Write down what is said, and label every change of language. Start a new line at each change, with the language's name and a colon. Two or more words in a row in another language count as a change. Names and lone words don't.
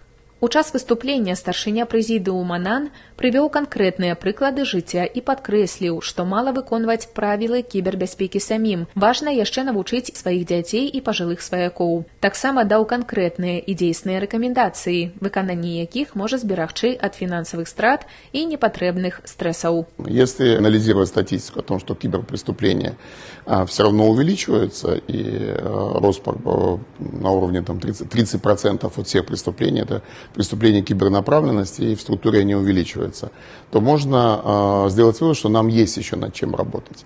Belarusian: У час выступлення старшыня прэзідыума НАН прывёў канкрэтныя прыклады жыцця і падкрэсліў, што мала выконваць правілы кібербяспекі самім. Важна яшчэ навучыць сваіх дзяцей і пажылых сваякоў. Таксама даў канкрэтныя і дзейсныя рэкамендацыі, выкананне якіх можа зберагчы ад фінансавых страт і непатрэбных стрэсаў.
Russian: Если анализировать статистику о том, что киберпреступления все равно увеличиваются, и рост на уровне 30% от всех преступлений, это преступления кибернаправленности, и в структуре они увеличиваются, то можно сделать вывод, что нам есть еще над чем работать.